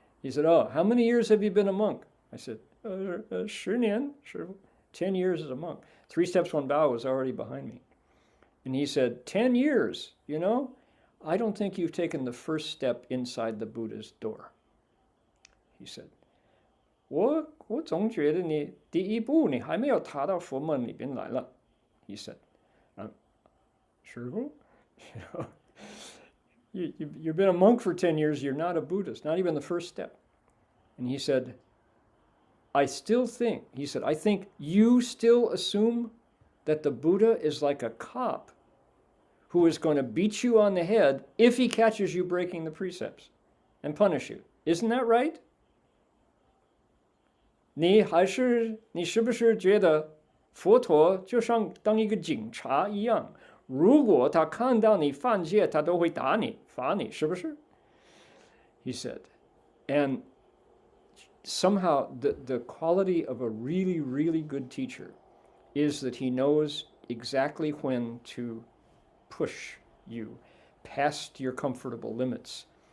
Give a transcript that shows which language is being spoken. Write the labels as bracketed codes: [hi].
[en] He said, oh, how many years have you been a monk? I said, [zh] 10年，师父。 [en] 10 years as a monk. 3 steps, 1 bow was already behind me. And he said, 10 years, you know, I don't think you've taken the first step inside the Buddha's door. He said, [zh] 我总觉得你第一步你还没有踏到佛门里边来了. [en] He said, 师父, you know, you've been a monk for 10 years, you're not a Buddhist, not even the first step. And he said, I think you still assume that the Buddha is like a cop who is going to beat you on the head if he catches you breaking the precepts and punish you. Isn't that right? [zh] 你是不是觉得佛陀就像当一个警察一样，如果他看到你犯戒，他都会打你，罚你，是不是? [en] He said, and somehow the quality of a really, really good teacher is that he knows exactly when to push you past your comfortable limits.